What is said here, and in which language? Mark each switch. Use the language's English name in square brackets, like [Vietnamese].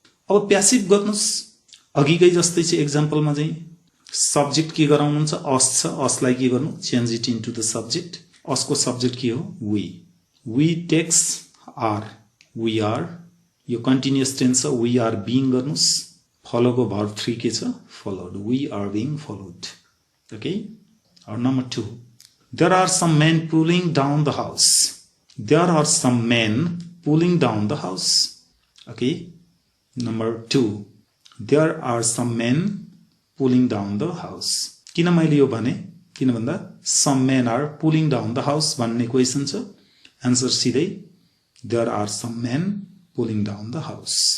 [Nepali] अब प्यासिभ गर्नुहोस्, अघिकै जस्तै चाहिँ एक्जाम्पलमा चाहिँ सब्जेक्ट के गराउनुहुन्छ, अस छ, असलाई के गर्नु, change it into the subject. असको subject के हो, we. We takes are, we are. यो कन्टिन्युअस टेन्स छ, वी आर बिङ गर्नुहोस्। फलोको भर्ब 3 के छ, followed. We are being followed. Okay. [English] और number 2, there are some men pulling down the house. There are some men pulling down the house. Okay. Number 2, there are some men pulling down the house. [Nepali] किन मैले यो भने, किन भन्दा some men are pulling down the house भन्ने question छ। [English] Answer सिधै there are some men pulling down the house.